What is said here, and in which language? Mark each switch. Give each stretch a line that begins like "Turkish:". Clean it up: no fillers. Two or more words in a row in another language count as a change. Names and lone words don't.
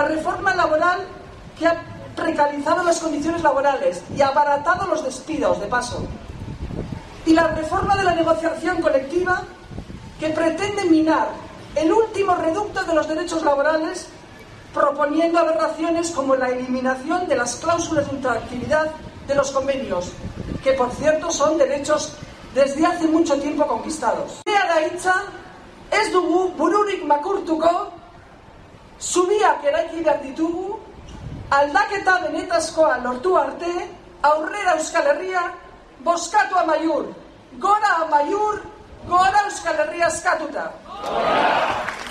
Spanish: reforma laboral que ha precarizado las condiciones laborales y abaratado los despidos de paso, y la reforma de la negociación colectiva que pretende minar el último reducto de los derechos laborales, proponiendo aberraciones como la eliminación de las cláusulas de ultraactividad de los convenios, que por cierto son derechos desde hace mucho tiempo conquistados.
Basque: Ez dugu bururik makurtuko, zubiak eraiki behar ditugu, aldaketa benetazkoa lortu arte, aurrera Euskal Herria, bozkatu Amaiur. Gora Amaiur, gora Euskal Herria eskatuta.